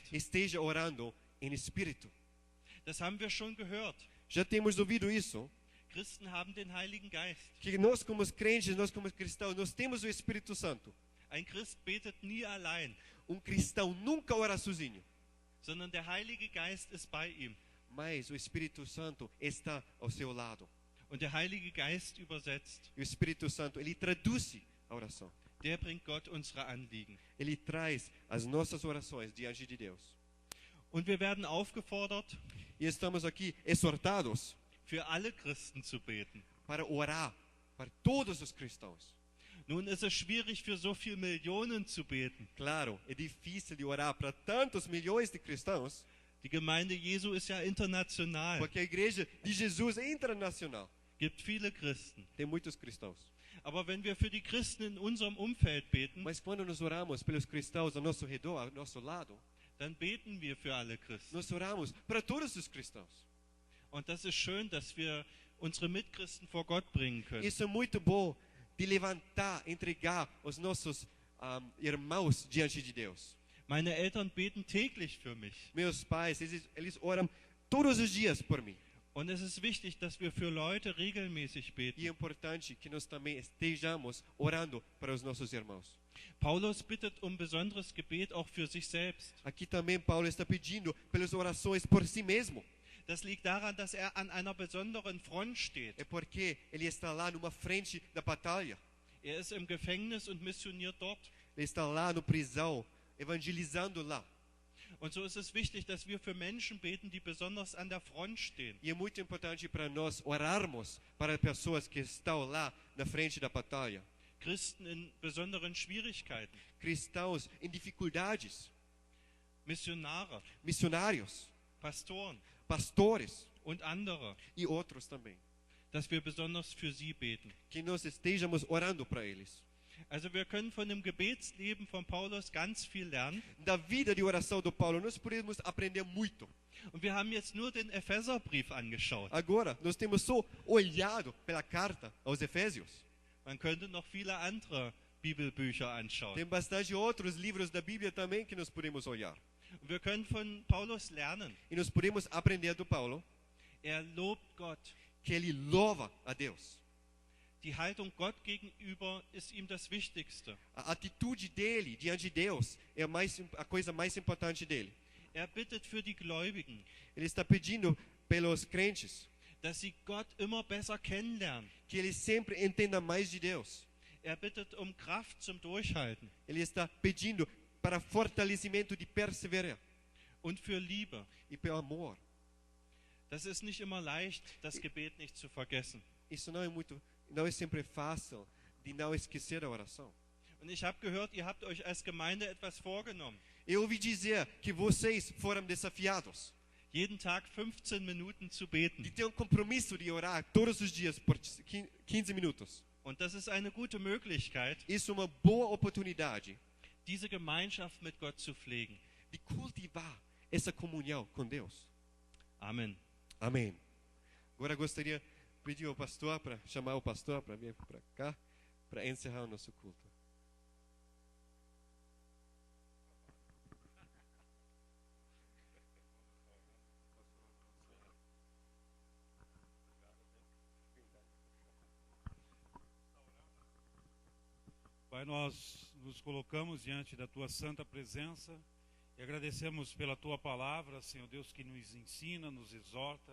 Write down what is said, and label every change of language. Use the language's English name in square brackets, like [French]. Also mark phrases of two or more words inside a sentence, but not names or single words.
[Portuguese] Esteja orando em espírito. [German] Das haben wir schon gehört. [Portuguese] Já temos ouvido isso. [German] Christen haben den Heiligen Geist. [Portuguese] Que nós como crentes, nós como cristãos, nós temos o Espírito Santo. [German] Ein Christ betet nie allein, [Portuguese] Cristão nunca ora sozinho. [German] sondern der Heilige Geist ist bei ihm. [Portuguese] Mas o Espírito Santo está ao seu lado. [German] Und der Heilige Geist übersetzt. [Portuguese] E o Espírito Santo, ele traduz a oração. [German] Der bringt Gott unsere Anliegen. [Portuguese] Ele traz as nossas orações diante de Deus. [German] Und wir werden aufgefordert, [Portuguese] E estamos aqui exortados [German] für alle Christen zu beten. [Portuguese] para orar para todos os cristãos. [German] Nun ist es schwierig, für so viele Millionen zu beten. [Portuguese] Claro, é difícil de orar para tantos milhões de cristãos, [German] Die Gemeinde Jesu ist ja international. [Portuguese] porque a igreja de Jesus é internacional. [German] Gibt viele Christen. [Portuguese] Tem muitos cristãos. [German] Aber wenn wir für die Christen in unserem Umfeld beten, [Portuguese] Mas quando nós oramos pelos cristãos ao nosso redor, ao nosso lado, [German] dann beten wir für alle Christen. [Portuguese] nós oramos para todos os cristãos. [German] Und das ist schön, dass wir unsere Mitchristen vor Gott bringen können. [Portuguese] Isso é muito bom de levantar, entregar os nossos irmãos diante de Deus. [German] Meine Eltern beten täglich für mich. [Portuguese] Meus pais, eles oram todos os dias por mim. [German] Und es ist wichtig, dass wir für Leute regelmäßig beten. [Portuguese] E é importante que nós também estejamos orando para os nossos irmãos. [German] Paulus bittet um besonderes Gebet auch für sich selbst. [Portuguese] Aqui também Paulo está pedindo pelas orações por si mesmo. [German] Das liegt daran, dass er an einer besonderen Front steht. [Portuguese] É porque ele está lá numa frente da batalha. [German] Er ist im Gefängnis und missioniert dort. [Portuguese] Ele está lá no prisão, evangelizando lá. [German] Und so ist es wichtig, dass wir für Menschen beten, die besonders an der Front stehen. [Portuguese] E é muito importante para nós orarmos para pessoas que estão lá na frente da batalha. [German] Christen in besonderen Schwierigkeiten, [Portuguese] Cristãos em dificuldades, [German] Missionare, [Portuguese] missionários, [German] Pastoren [Portuguese] pastores [German] und andere, [Portuguese] e outros também. [German] dass wir besonders für sie beten. [Portuguese] Que nós estejamos orando para eles. [German] Also wir können von dem Gebetsleben von Paulus ganz viel lernen. [Portuguese] Da vida de oração do Paulo, nós podemos aprender muito. [German] Und wir haben jetzt nur den Epheserbrief angeschaut. [Portuguese] Agora, nós temos só olhado pela carta aos Efésios. [German] Man könnte noch viele andere Bibelbücher anschauen. [Portuguese] Tem bastante outros livros da Bíblia também que nós podemos olhar. [German] Und wir können von Paulus lernen. [Portuguese] E nós podemos aprender do Paulo [German] Er lobt Gott. [Portuguese] que ele louva a Deus. [German] Die Haltung Gott gegenüber ist ihm das Wichtigste. [Portuguese] A atitude dele diante de Deus é a coisa mais importante dele. [German] Er bittet für die Gläubigen, [Portuguese] Ele está pedindo pelos crentes [German] dass sie Gott immer besser kennenlernen. [Portuguese] que eles sempre entendam mais de Deus. [German] Er bittet um Kraft zum Durchhalten [Portuguese] Ele está pedindo para fortalecimento de perseverar [German] und für Liebe. [Portuguese] e pelo amor. [German] Das ist nicht immer leicht, das Gebet nicht zu vergessen. [Portuguese] Isso não é sempre fácil de não esquecer a oração. [German] Und ich habe gehört, ihr habt euch als Gemeinde etwas vorgenommen. [Portuguese] Eu ouvi dizer que vocês foram desafiados [German] Jeden Tag 15 Minuten zu beten. [Portuguese] de ter um compromisso de orar todos os dias por 15 minutos. [German] Und das ist eine gute Möglichkeit, [Portuguese] Isso é uma boa oportunidade [German] diese Gemeinschaft mit Gott zu pflegen. [Portuguese] de cultivar essa comunhão com Deus. [German] Amen. [Portuguese] Amém. Agora gostaria de pedir ao pastor para chamar o pastor para vir para cá para encerrar o nosso culto. Pai, nós nos colocamos diante da Tua santa presença e agradecemos pela Tua palavra, Senhor Deus, que nos ensina, nos exorta.